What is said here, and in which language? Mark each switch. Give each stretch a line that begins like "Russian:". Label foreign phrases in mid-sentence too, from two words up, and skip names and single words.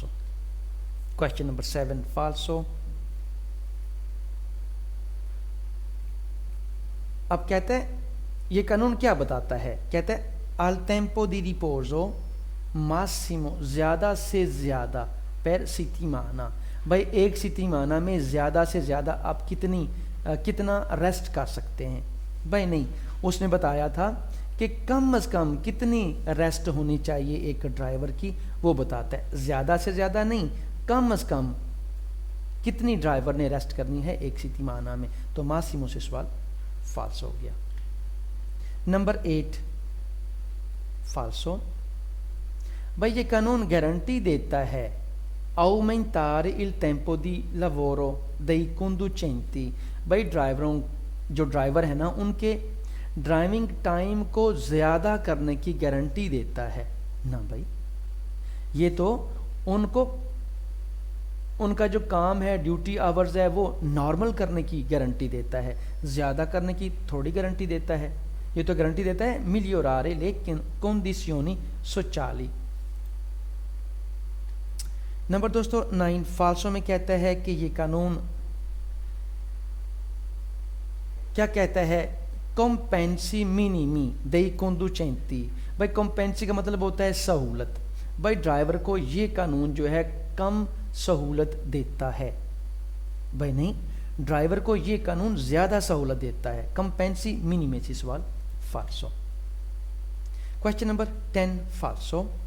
English: question number
Hindi: 7 फाल्सो। अब कहते हैं ये कानून क्या बताता है, कहते हैं
Italian: al tempo di riposo massimo,
Hindi: ज़्यादा से ज़्यादा
Italian: per settimana,
Hindi: भाई एक सितिमाना में ज़्यादा से ज़्यादा आप कितना रेस्ट कर सकते हैं। भाई नहीं, उसने बताया था कि कम अज़ कम कितनी रेस्ट होनी चाहिए एक ड्राइवर की, वो बताता है। ज़्यादा से ज़्यादा नहीं, कम अज़ कम कितनी ड्राइवर ने रेस्ट करनी है एक सितिमाना में। तो मासिमो से सवाल फाल्स हो गया। नंबर 8 फाल्सो। भाई ये कानून गारंटी देता है
Italian: aumentare il tempo di lavoro dei conducenti,
Hindi: भाई जो ड्राइवर है ना उनके ड्राइविंग टाइम को ज़्यादा करने की गारंटी देता है ना। भाई ये तो उनका जो काम है,
English: duty hours
Hindi: है, वो नॉर्मल करने की गारंटी देता है, ज़्यादा करने की थोड़ी गारंटी देता है। ये तो गारंटी देता है
Italian: migliorare le condizioni sociali।
Hindi: नंबर दोस्तों 9 फाल्सो में कहता है कि ये कानून क्या कहता है,
Italian: compensi minimi dei conducenti,
Hindi: भाई कॉम्पेंसी का मतलब होता है सहूलत। भाई ड्राइवर को ये कानून जो है कम सहूलत देता है। भाई नहीं, ड्राइवर को ये कानून ज़्यादा सहूलत देता है।
Italian: compensi minimi
Hindi: से सवाल फाल्सो।
English: question number
Hindi: 10 फाल्सो।